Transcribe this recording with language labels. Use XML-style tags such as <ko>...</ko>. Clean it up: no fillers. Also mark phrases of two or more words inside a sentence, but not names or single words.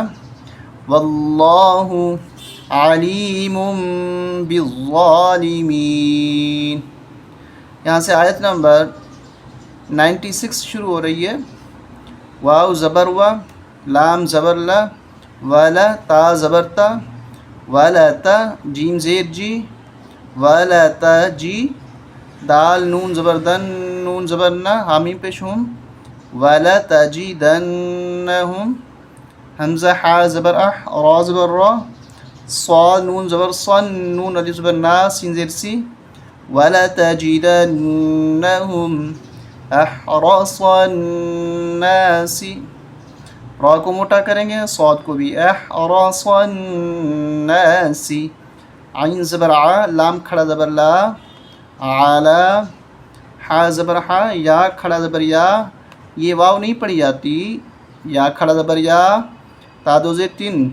<ar>واللہ علیم بالظالمین۔</ar> <ur>یہاں سے آیت نمبر 96 شروع ہو رہی ہے۔ واو زبر و، لام زبر لا، ولا تا زبر تا، ولا تا، جیم زیر جی، ولا تا جی۔ دال نون زبر دن، نون زبر نا، حامیم پیش ہم،</ur> <ar>ولا تجدنہم۔</ar> <ur>حمزہ حا زبر اح، را زبر را، صاد نون زبر صن، نون الف زبر نا، سین زیر سی،</ur> <ar>ولا تجدنہم احرص الناس۔</ar> <ur>را کو موٹا کریں گے، صاد کو بھی،</ur> <ar>احرص الناس۔</ar> <ur>عین زبر ع، لام کھڑا زبر لا، علا۔ حا زبر حا، یا کھڑا زبر یا، یہ واو نہیں پڑھی جاتی، یا کھڑا زبر یا، تا دو زیر تین۔</ur>